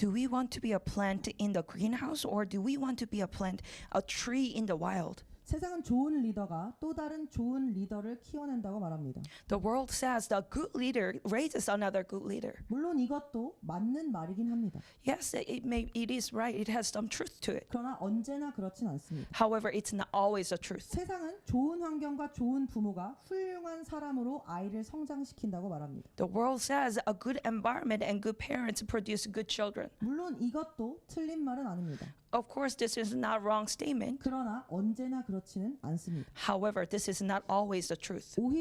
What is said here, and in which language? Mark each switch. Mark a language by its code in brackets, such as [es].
[en] Do we want to be a plant in the greenhouse or do we want to be a tree in the wild? [ko] 세상은 좋은 리더가 또 다른 좋은 리더를 키워낸다고 말합니다. [en] The world says the good leader raises another good leader. [ko] 물론 이것도 맞는 말이긴 합니다. [en] Yes, it is right. It has some truth to it. [ko] 그러나 언제나 그렇진 않습니다. [en] However, it's not always the truth. [ko] 세상은 좋은 환경과 좋은 부모가 훌륭한 사람으로 아이를 성장시킨다고 말합니다. [en] The world says a good environment and good parents produce good children. [ko] 물론 이것도 틀린 말은 아닙니다. [en] Of course, this is not a wrong statement. [ko] 그러나 언제나 그렇지는 않습니다. [en] However, this is not always the truth.